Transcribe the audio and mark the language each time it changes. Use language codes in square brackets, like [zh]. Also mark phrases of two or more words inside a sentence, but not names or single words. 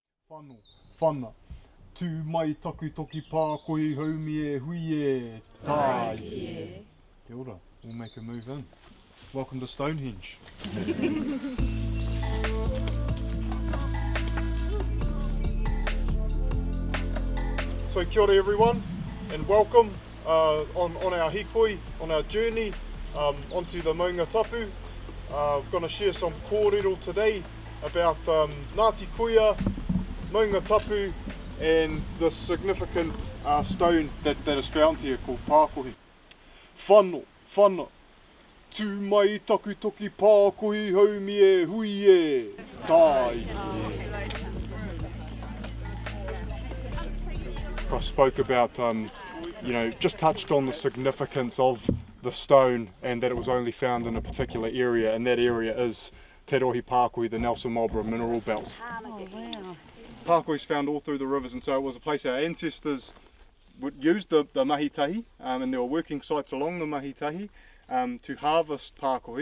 [mi] Whanu, whana, tū mai takutoki Pakohe haumie huie, tai. Kia ora, [en] we'll make a move in. Welcome to Stonehenge. So [mi] kia ora [en] everyone, and welcome on our Hikoi, on our journey onto the Maungatapu. We're going to share some kōrero today about Ngāti Kuia, Maungatapu, and the significant stone that is found here called Pakohe. [mi] Whano, whana, tū mai takutoki Pakohe haumie huie, tai. [en] I spoke about, just touched on the significance of the stone and that it was only found in a particular area, and that area is Te Rohi Pakohe, the Nelson Marlborough mineral belts. Oh, wow. Pakohe's found all through the rivers, and so it was a place our ancestors would use the mahitahi, and there were working sites along the mahitahi to harvest Pakohe.